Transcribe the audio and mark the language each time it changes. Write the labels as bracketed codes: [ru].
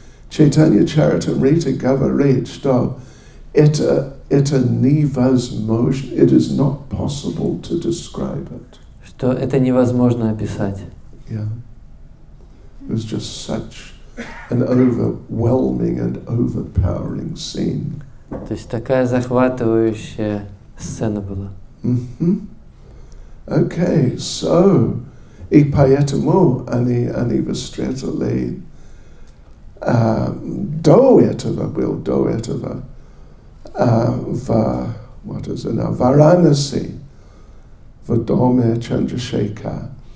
[ru] Чайтанья Чаритамрита говорит, что это невозможно, [en] it is not possible to describe it. [ru] Что это невозможно описать. [en] Yeah. It was just such an overwhelming and overpowering scene. [ru] То есть такая захватывающая сцена была. Okay, so и поэтому они встретили до этого в Варанаси, в доме Чандрашекара.